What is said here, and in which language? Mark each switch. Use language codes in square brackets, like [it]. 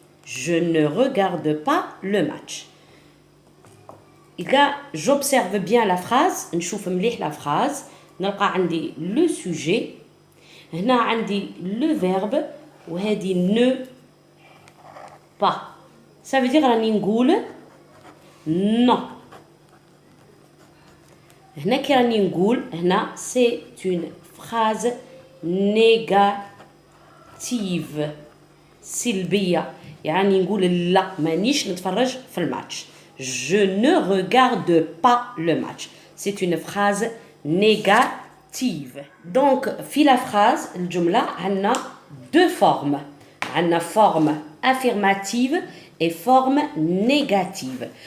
[fr] Je ne regarde pas le match. Là, j'observe bien la phrase. [ar] نشوف مليح la phrase. نلقى عندي le sujet. هنا عندي le verbe وهذه ne pas. [fr] Ça veut dire [ar] راني نقول [fr] non. [ar] هنا كي راني نقول هنا [fr] c'est une phrase négative [ar] سلبية يعني نقول لا مانيش نتفرج في الماتش. [fr] Je ne regarde pas le match. C'est une phrase négative. Donc, في la phrase, [ar] الجملة عندنا [fr] deux formes. عندنا forme affirmative et forme négative.